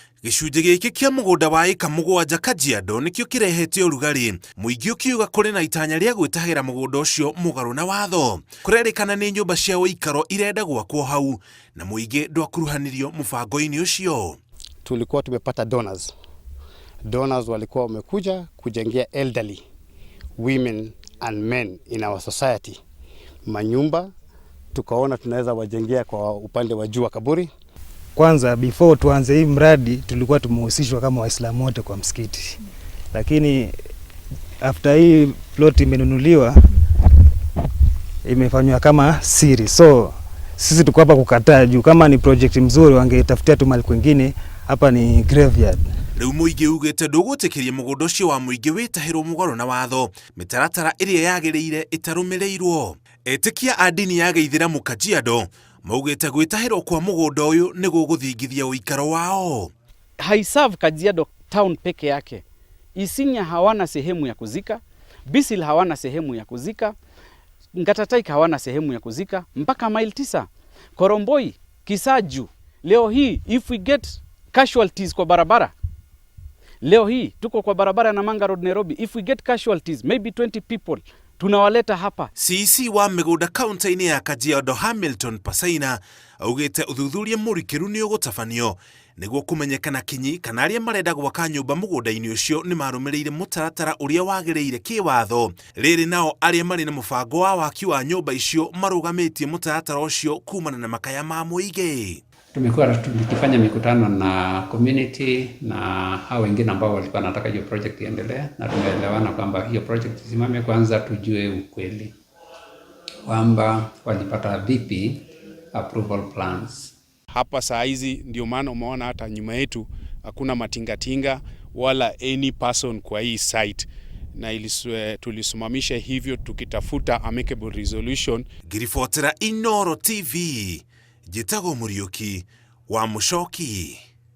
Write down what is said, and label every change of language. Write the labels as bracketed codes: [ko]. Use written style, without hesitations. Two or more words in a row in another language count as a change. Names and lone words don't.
[ki] Gicunjĩ gĩkĩ kĩa mũgũnda wa ĩka mũgwanja Kajiado nĩkĩo kĩrehete ũrugarĩ. Mũingĩ ũkiuga kũrĩ na itanya rĩa gwĩtahĩra mũgũnda ũcio mũgarũ na watho. Kũrerĩkana nĩ nyũmba cia ũikaro irenda gwakwo hau na mũingĩ ndwakuruhanirio mũbango-inĩ ũcio. [sw] Tulikuwa tumepata donors. Donors walikuwa wamekuja kujengea [en] elderly women and men in our society [sw] manyumba, tukaona tunaweza wajengea kwa upande wa juu wa kaburi. Kwanza before tuanze hii mradi tulikuwa tumehusishwa kama Waislamu wote kwa msikiti. Lakini after hii plot imenunuliwa imefanywa kama siri. So sisi tuko hapa kukataa juu kama ni project mzuri wangetafutia tu mali kwingine, hapa ni graveyard. [ki] Rĩu mũingĩ ugĩte ndũgũtĩkĩria mũgũnda ũcio wa mũingĩ wĩtahĩrwo mũgarũ na watho, mĩtaratara ĩrĩa yagĩrĩire ĩtarũmĩrĩirwo. Etĩkia a ndini ya Gĩithĩramu Kajiado maugĩte gwĩtahĩrwo kwa mũgũnda ũyũ nĩ gũgũthingithia ũikaro wao. [sw] Haiserve Kajiado town peke yake. Isinya hawana sehemu ya kuzika, Bisil hawana sehemu ya kuzika, Ngatataik hawana sehemu ya kuzika, mpaka mile 9. Koromboi, Kisaju, leo hii [en] if we get casualties [sw] kwa barabara, leo hii tuko kwa barabara ya Namanga Road Nairobi, [en] if we get casualties maybe 20 people [sw] tunawaleta hapa. [ki] CC wa mĩgũnda kaunti-inĩ ya Kajiado Hamilton Pasaina augĩte ũthuthuria mũrikĩru nĩ ũgũtabanio nĩguo kũmenyekana kinyi kana arĩa marenda gwaka nyũmba mũgũnda-inĩ ũcio nĩ marũmĩrĩire mũtaratara ũrĩa wagĩrĩire kĩwatho. Rĩrĩ nao arĩa marĩ na mũbango wa waki wa nyũmba icio marũgamĩtie mũtaratara ũcio kumana na makaya ma mũingĩ. [sw] Tumekuwa tukifanya mikutano na community na hao wengine ambao walikuwa wanataka hiyo project iendelee, na tumeelewana kwamba hiyo project isimame. Kwanza tujue ukweli kwamba walipata vipi [en] approval plans. [sw] Hapa saa hizi ndio maana umeona hata nyuma yetu hakuna matingatinga wala [en] any person [sw] kwa hii site, na tulisimamisha hivyo tukitafuta [en] amicable resolution. [ki] Ngiribotera Inooro TV, Njĩtagwo Mũriũki wa Mũchoki.